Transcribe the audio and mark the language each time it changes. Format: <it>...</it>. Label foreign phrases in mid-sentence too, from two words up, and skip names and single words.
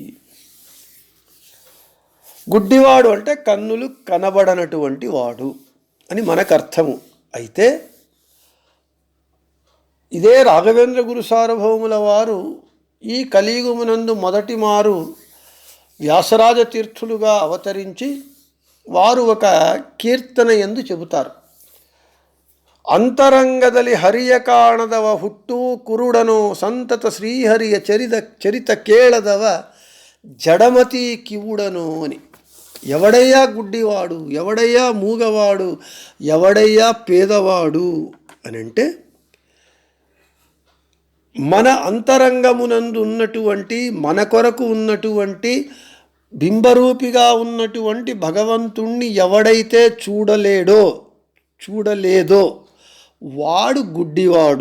<te>గుడ్డివాడు అంటే కన్నులు కనబడనటువంటి వాడు అని మనకు అర్థము. అయితే ఇదే రాఘవేంద్ర గురు సార్వభౌముల వారు ఈ కలియుగమునందు మొదటి మారు వ్యాసరాజ తీర్థులుగా అవతరించి వారు ఒక కీర్తన యందు చెబుతారు.</te> <kn>ಅಂತರಂಗದಲ್ಲಿ ಹರಿಯ ಕಾಣದವ ಹುಟ್ಟು ಕುರುಡನು ಸಂತತ ಶ್ರೀಹರಿಯ ಚರಿತ ಕೇಳದವ ಜಡಮತಿ ಕಿವುಡನು అని.</kn> <te>ఎవడయ్యా గుడ్డివాడు, ఎవడయ్యా మూగవాడు, ఎవడయ్యా పేదవాడు అని అంటే మన అంతరంగమునందు ఉన్నటువంటి, మన కొరకు ఉన్నటువంటి బింబరూపిగా ఉన్నటువంటి భగవంతుణ్ణి ఎవడైతే చూడలేదో వాడు గుడ్డివాడు.</te>